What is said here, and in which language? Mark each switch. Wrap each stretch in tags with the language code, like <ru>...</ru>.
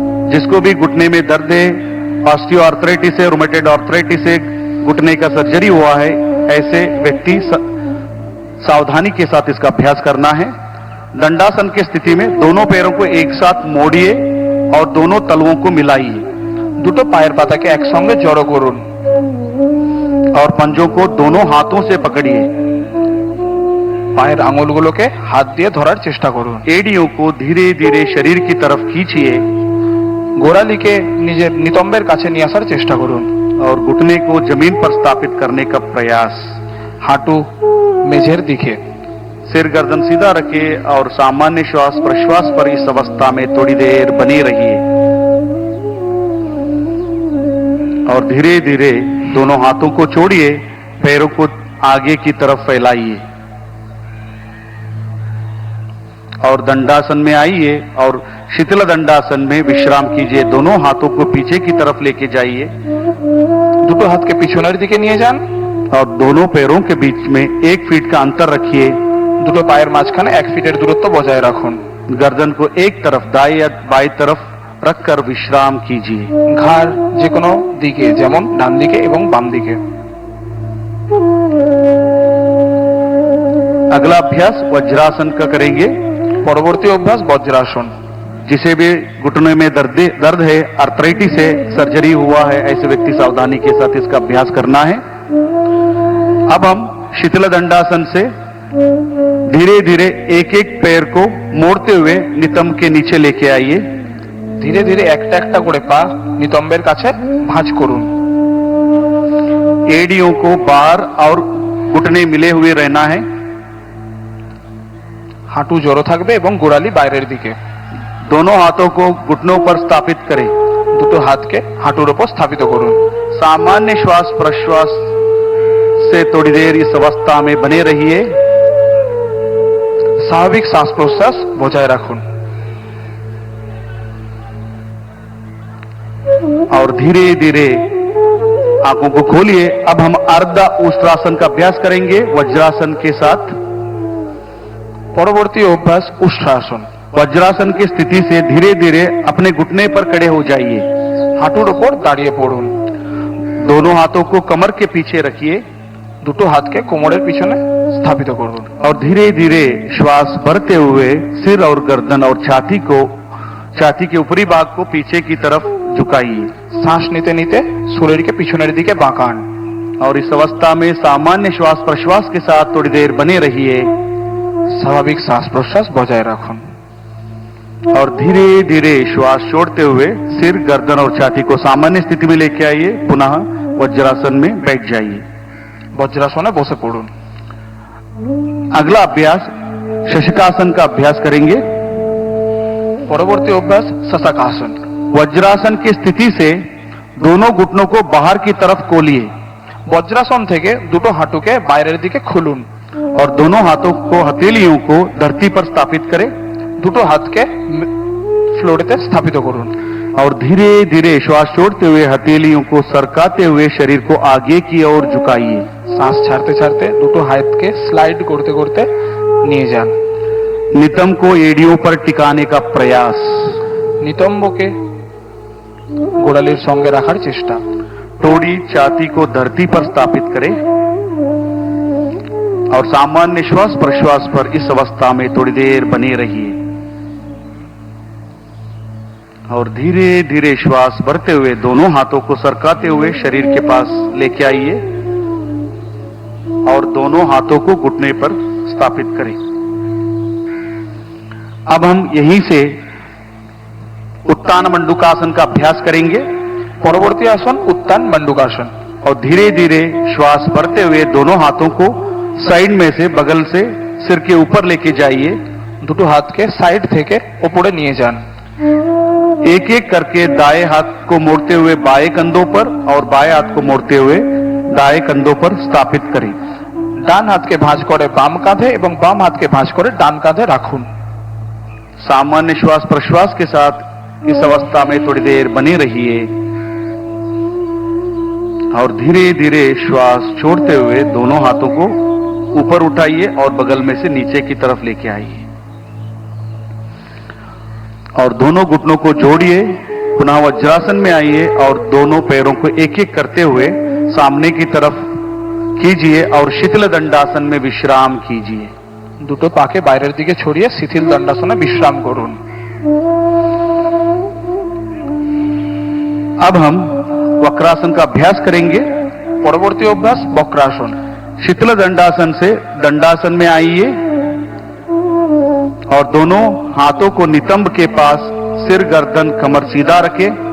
<hi>जिसको भी घुटने में दर्द है, ऑस्टियोआर्थराइटिस है, रूमेटॉइड आर्थराइटिस है, घुटने का सर्जरी हुआ है, ऐसे व्यक्ति सावधानी के साथ इसका अभ्यास करना है। दंडासन की स्थिति में दोनों पैरों को एक साथ मोड़िए और दोनों तलवों को मिलाइए।</hi> <bn>দুটো পায়ের পাতাকে একসঙ্গে জড়ো করুন</bn> <hi>और पंजों को दोनों हाथों से पकड़िए।</hi> <bn>পায়ের আঙুলগুলোকে হাত দিয়ে ধরার চেষ্টা করুন।</bn> <hi>एड़ियों को धीरे धीरे शरीर की तरफ खींचिए।</hi> <bn>গোড়ালিকে নিজের নিতম্বের কাছে নিয়ে আসার চেষ্টা করুন</bn> <hi>और घुटने को जमीन पर स्थापित करने का प्रयास।</hi> <bn>হাঁটু মেঝের দিকে।</bn> <hi>सिर गर्दन सीधा रखिए और सामान्य श्वास प्रश्वास पर इस अवस्था में थोड़ी देर बनी रहिए। और धीरे धीरे दोनों हाथों को छोड़िए, पैरों को आगे की तरफ फैलाइए और दंडासन में आइए और शीतल दंडासन में विश्राम कीजिए। दोनों हाथों को पीछे की तरफ लेके जाइए,</hi> <bn>দুটো হাতকে পিছনের দিকে নিয়ে যান</bn> <hi>और दोनों पैरों के बीच में 1 फीट का अंतर रखिए।</hi> <bn>দুটো পায়ের মাঝখানে 1 ফিটের দূরত্ব বজায় রাখুন।</bn> <hi>गर्दन को एक तरफ दाएं या बाएं तरफ रखकर विश्राम कीजिए।</hi> <bn>ঘাড় যে কোনো দিকে, যেমন ডান দিকে এবং বাম দিকে।</bn> <hi>अगला अभ्यास वज्रासन का करेंगे।</hi> <bn>পরবর্তী অভ্যাস বজ্রাসন।</bn> <hi>जिसे भी घुटने में दर्द है, आर्थराइटिस है, सर्जरी हुआ है, ऐसे व्यक्ति सावधानी के साथ इसका अभ्यास करना है। अब हम शीतल दंडासन से धीरे धीरे एक एक पैर को मोड़ते हुए नितंब के नीचे लेके आइए।</hi> <bn>ধীরে ধীরে একটা একটা করে পা নিতম্বের কাছে ভাঁজ করুন।</bn> <hi>एड़ियों को बाहर और घुटने मिले हुए रहना है।</hi> <bn>হাঁটু জড়ো থাকবে এবং গোড়ালি বাইরের দিকে।</bn> <hi>दोनों हाथों को घुटनों पर स्थापित करें।</hi> <bn>দুটো হাতকে হাঁটুর উপর স্থাপিত করুন।</bn> <hi>सामान्य श्वास प्रश्वास से थोड़ी देर इस अवस्था में बने रहिए।</hi> <bn>স্বাভাবিক শ্বাস প্রশ্বাস বজায় রাখুন।</bn> <hi>और धीरे धीरे आंखों को खोलिए। अब हम अर्ध उष्ट्रासन का अभ्यास करेंगे वज्रासन के साथ।</hi> <bn>পরবর্তী অভ্যাস উষ্ট্রাসন।</bn> <hi>वज्रासन की स्थिति से धीरे धीरे अपने घुटने पर खड़े हो जाइए।</hi> <bn>হাঁটুর উপর দাঁড়িয়ে পড়ুন।</bn> <hi>दोनों हाथों को कमर के पीछे रखिए।</hi> <bn>দুটো হাতকে কোমরের পিছনে স্থাপিত করুন।</bn> <hi>और धीरे धीरे श्वास भरते हुए सिर और गर्दन और छाती के ऊपरी भाग को पीछे की तरफ झुकाइए।</hi> <bn>শ্বাস নিতে নিতে শরীরকে পিছনের দিকে বাঁকান।</bn> <hi>और इस अवस्था में सामान्य श्वास प्रश्वास के साथ थोड़ी देर बने रहिए।</hi> <bn>স্বাভাবিক শ্বাস প্রশ্বাস বজায় রাখুন।</bn> <hi>और धीरे धीरे श्वास छोड़ते हुए सिर गर्दन और छाती को सामान्य स्थिति में लेके आइए। पुनः वज्रासन में बैठ जाइए।</hi> <bn>বজ্রাসনে বসে পড়ুন।</bn> <hi>अगला अभ्यास शशकासन का अभ्यास करेंगे।</hi> <bn>পরবর্তী অভ্যাস শশকাসন।</bn> <hi>वज्रासन की स्थिति से दोनों घुटनों को बाहर की तरफ खोलिए।</hi> <bn>বজ্রাসন থেকে দুটো হাঁটুকে বাইরের দিকে খুলুন।</bn> <hi>और दोनों हाथों को हथेलियों को धरती पर स्थापित करें।</hi> <bn>দুটো হাতকে ফ্লোরেতে স্থাপিত করুন।</bn> <hi>और धीरे धीरे श्वास छोड़ते हुए हथेलियों को सरकाते हुए शरीर को आगे की ओर झुकाइए।</hi> <bn>শ্বাস ছাড়তে ছাড়তে দুটো হাতকে স্লাইড করতে করতে নিয়ে যান।</bn> <hi>नितंब को एड़ियों पर टिकाने का प्रयास।</hi> <bn>নিতম্বকে গোড়ালির সঙ্গে রাখার চেষ্টা।</bn> <hi>थोड़ी छाती को धरती पर स्थापित करें और सामान्य श्वास प्रश्वास पर इस अवस्था में थोड़ी देर बने रहिए। और धीरे धीरे श्वास भरते हुए दोनों हाथों को सरकाते हुए शरीर के पास लेके आइए और दोनों हाथों को घुटने पर स्थापित करें। अब हम यहीं से उत्तान मंडूकासन का अभ्यास करेंगे।</hi> <bn>পরবর্তী আসন উত্তান মণ্ডূকাসন।</bn> <hi>और धीरे धीरे श्वास भरते हुए दोनों हाथों को साइड में से बगल से सिर के ऊपर लेके जाइए।</hi> <bn>দুটো হাতকে সাইড থেকে উপরে নিয়ে যান।</bn> <hi>एक एक करके दाएं हाथ को मोड़ते हुए बाएं कंधों पर और बाएं हाथ को मोड़ते हुए दाएं कंधों पर स्थापित करें।</hi> <bn>ডান হাতকে ভাঁজ করে বাম কাঁধে এবং বাম হাতকে ভাঁজ করে ডান কাঁধে রাখুন।</bn> <hi>सामान्य श्वास प्रश्वास के साथ इस अवस्था में थोड़ी देर बने रहिए और धीरे धीरे श्वास छोड़ते हुए दोनों हाथों को ऊपर उठाइए और बगल में से नीचे की तरफ लेके आइए और दोनों घुटनों को जोड़िए। पुनः वज्रासन में आइए और दोनों पैरों को एक एक करते हुए सामने की तरफ कीजिए और शीतल दंडासन में विश्राम कीजिए।</hi> <bn>দুটো পাকে বাইরের দিকে ছড়িয়ে শিথিল দণ্ডাসনে বিশ্রাম করুন।</bn> <hi>अब हम वक्रासन का अभ्यास करेंगे।</hi> <bn>পরবর্তী অভ্যাস বক্রাসন।</bn> <hi>शीतल दंडासन से दंडासन में आइए और दोनों हाथों को नितंब के पास सिर गर्दन कमर सीधा रखें।</hi>